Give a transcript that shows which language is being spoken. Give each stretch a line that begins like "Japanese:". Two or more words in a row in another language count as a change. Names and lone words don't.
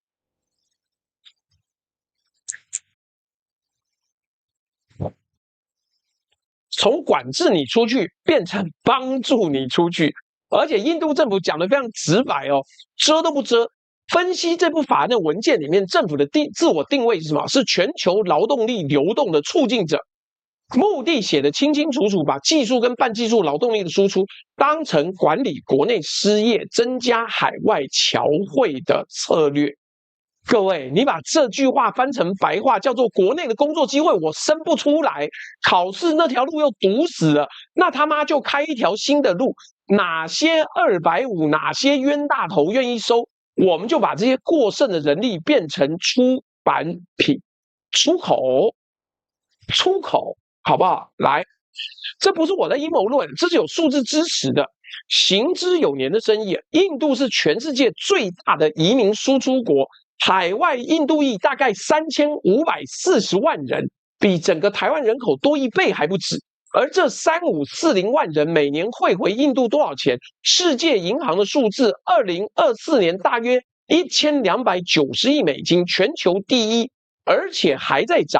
Chinese: 從管制你出去變成幫助你出去，而且印度政府講得非常直白哦，遮都不遮。分析這部法案的文件裡面，政府的自我定位是什麼？是全球勞動力流動的促進者。目的寫得清清楚楚，把技術跟半技術勞動力的輸出當成管理國內失業、增加海外僑匯的策略。各位，你把這句話翻成白話，叫做國內的工作機會我生不出來，考試那條路又堵死了，那他媽就開一條新的路，哪些250，哪些冤大頭願意收，我們就把這些過剩的人力變成出版品，出口。好不好？来，這不是我的陰謀論，這是有数字支持的。行之有年的生意，印度是全世界最大的移民輸出國，海外印度裔大概3540萬人，比整個台灣人口多1倍還不止。而這3540萬人每年匯回印度多少錢？世界銀行的數字，2024年大約1290億美金，全球第一，而且還在漲。